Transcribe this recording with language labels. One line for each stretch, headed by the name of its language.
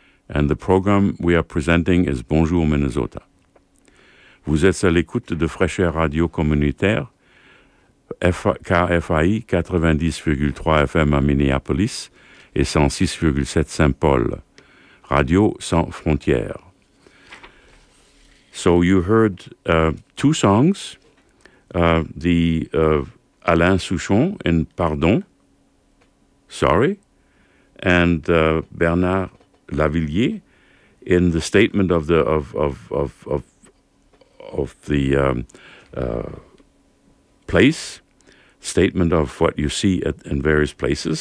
English: And the program we are presenting is Bonjour Minnesota.
French: Vous êtes à l'écoute de Fresh Air Radio Communautaire, KFAI 90.3 FM à Minneapolis et 106.7 Saint Paul, Radio Sans Frontières.
English: So you heard two songs, the Alain Souchon in Pardon, Sorry, and Bernard Lavillier in The Statement of the place, statement of what you see in various places.